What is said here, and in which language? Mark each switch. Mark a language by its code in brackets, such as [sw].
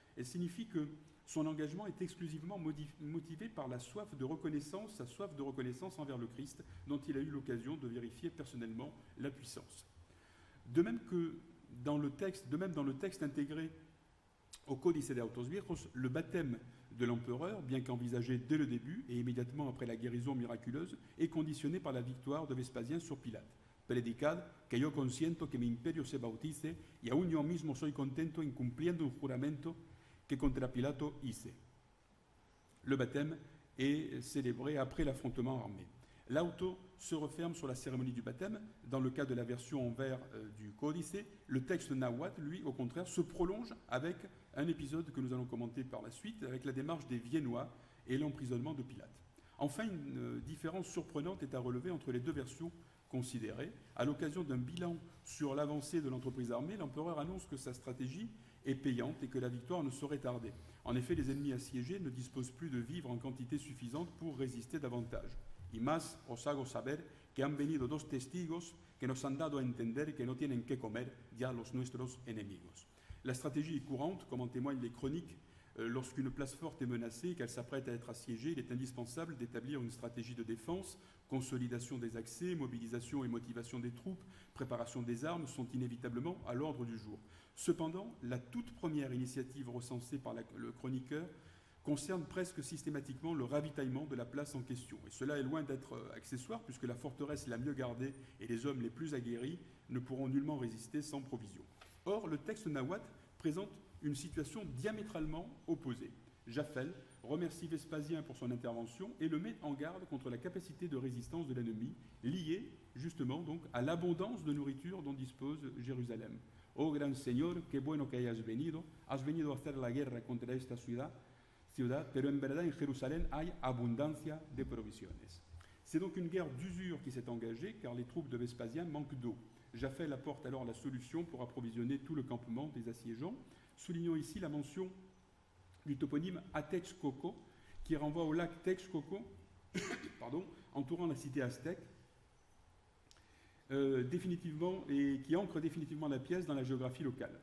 [fr] Elle signifie que son engagement est exclusivement motivé par la soif de reconnaissance, sa soif de reconnaissance envers le Christ, dont il a eu l'occasion de vérifier personnellement la puissance. De même dans le texte intégré au Códice de Autos Viejos, le baptême de l'empereur, bien qu'envisagé dès le début et immédiatement après la guérison miraculeuse, est conditionné par la victoire de Vespasien sur Pilate. [es] Predicad que yo consiento que mi imperio se bautice y aún yo mismo soy contento incumpliendo un juramento que contra Pilato hice. [fr] Le baptême est célébré après l'affrontement armé. L'auto se referme sur la cérémonie du baptême. Dans le cas de la version en vers du Códice, le texte nahuatl, lui, au contraire, se prolonge avec un épisode que nous allons commenter par la suite, avec la démarche des Viennois et l'emprisonnement de Pilate. Enfin, une différence surprenante est à relever entre les deux versions considérées. À l'occasion d'un bilan sur l'avancée de l'entreprise armée, l'empereur annonce que sa stratégie est payante et que la victoire ne saurait tarder. En effet, les ennemis assiégés ne disposent plus de vivres en quantité suffisante pour résister davantage. [es] Y más os hago saber que han venido dos testigos que nos han dado a entender que no tienen que comer ya los nuestros enemigos. [fr] La stratégie est courante, comme en témoignent les chroniques. Lorsqu'une place forte est menacée et qu'elle s'apprête à être assiégée, il est indispensable d'établir une stratégie de défense. Consolidation des accès, mobilisation et motivation des troupes, préparation des armes sont inévitablement à l'ordre du jour. Cependant, la toute première initiative recensée par le chroniqueur concerne presque systématiquement le ravitaillement de la place en question. Et cela est loin d'être accessoire, puisque la forteresse la mieux gardée et les hommes les plus aguerris ne pourront nullement résister sans provision. Or, le texte nahuatl présente une situation diamétralement opposée. Jaffel remercie Vespasien pour son intervention et le met en garde contre la capacité de résistance de l'ennemi, liée justement donc à l'abondance de nourriture dont dispose Jérusalem. [es] Oh gran Señor, qué bueno que hayas venido a hacer la guerra contra esta ciudad, pero en verdad en Jerusalén hay abundancia de provisiones. [fr] C'est donc une guerre d'usure qui s'est engagée, car les troupes de Vespasien manquent d'eau. Jaffel apporte alors la solution pour approvisionner tout le campement des assiégeants. Soulignons ici la mention du toponyme Atexcoco, qui renvoie au lac Texcoco, entourant la cité aztèque, définitivement, et qui ancre définitivement la pièce dans la géographie locale.